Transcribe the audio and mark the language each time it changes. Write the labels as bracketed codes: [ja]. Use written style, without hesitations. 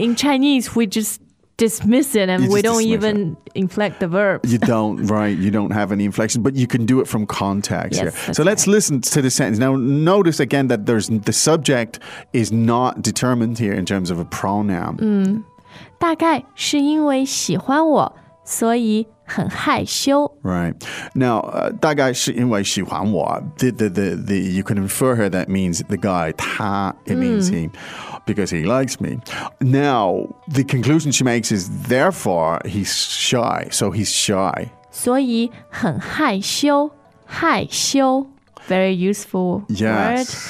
[en] In Chinese, we just... dismiss it and we don't even inflect the verb. You don't, right? You don't have any inflection, but you can do it from context here. So let's listen to the sentence. Now, notice again that the subject is not determined here in terms of a pronoun. [zh] 大概是因为喜欢我所以很害羞 [en] Right. Now, [zh] 大概是因为喜欢我 [en] you can infer here that means the guy, 他 it means him, because he likes me. Now, the conclusion she makes is, therefore, he's shy. So he's shy. [zh] 所以很害羞害羞 [en] Very useful word.